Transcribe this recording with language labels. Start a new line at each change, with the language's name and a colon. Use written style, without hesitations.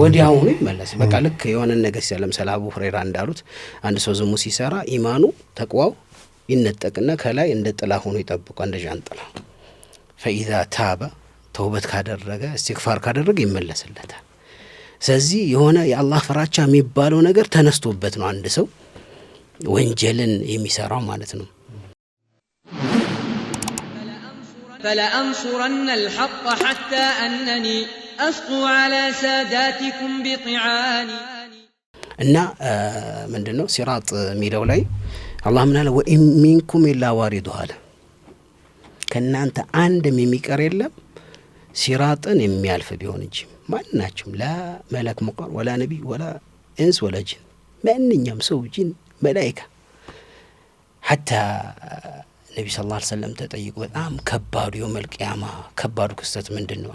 Amharic: ወዲያው ይመለስ። በቃ ልክ የሆነ ነገር ሲያለም ሰላቡ ሁረይራ እንዳሉት አንድ ሰው ዝሙ ሲሰራ ኢማኑ ተቅዋው ይነጠቅና ከላይ እንደ ጥላ ሆኖ ይጠብቃል፣ እንደ ጃንጥላ።
Arabic: فاذا تاب
Amharic: ተውበት ካደረገ استغفار ካደረገ ይመለስለታል። ስለዚህ የሆነ የአላህ ፍራቻ የሚባለው ነገር ተነስቶበት ነው አንድ ሰው ወንጀልን የሚሰራው ማለት ነው።
Arabic: فلأنصرن الحق حتى أنني أسقو على ساداتكم بطعاني
Amharic: እና ምንድነው ሲራጥ ሚለው ላይ አላህ ምን አለ?
Arabic: ወኢን ሚንኩም ኢላ ዋሪዱሃ
Amharic: አለ። ከናንተ አንድም የሚቀር የለም ሲራጥን የሚያልፍ ቢሆን እንጂ ማንናችሁም ላ መለክ ሙቀር ወላ ነቢ ወላ እንስ ወላ ጂን ማንኛውም ሰው ጂን መላእክት ሐታ ነቢ ሰለላሁ ዐለይሂ ወሰለም ተጠይቁ በጣም ከባዱ የውመል ቂያማ ከባዱ ክስተት ምንድነው?